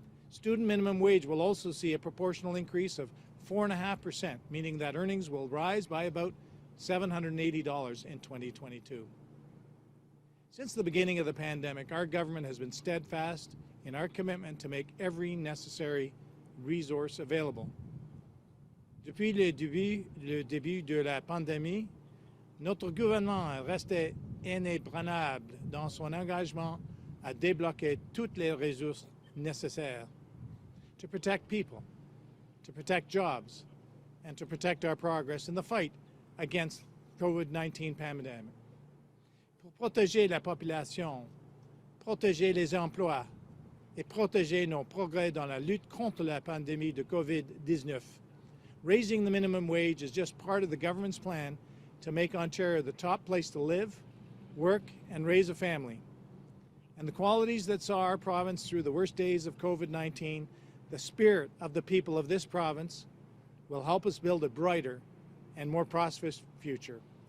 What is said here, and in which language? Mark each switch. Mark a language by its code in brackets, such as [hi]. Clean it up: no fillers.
[en] Student minimum wage will also see a proportional increase of 4.5%, meaning that earnings will rise by about $780 in 2022. Since the beginning of the pandemic, our government has been steadfast in our commitment to make every necessary resource available. [fr] Depuis le début de la pandémie, notre gouvernement restait inébranlable dans son engagement à débloquer toutes les ressources nécessaires [en] to protect people, to protect jobs, and to protect our progress in the fight against COVID-19 pandemic. [fr] Pour protéger la population, protéger les emplois et protéger nos progrès dans la lutte contre la pandémie de COVID-19. [en] Raising the minimum wage is just part of the government's plan to make Ontario the top place to live, work, and raise a family. And the qualities that saw our province through the worst days of COVID-19, the spirit of the people of this province, will help us build a brighter and more prosperous future.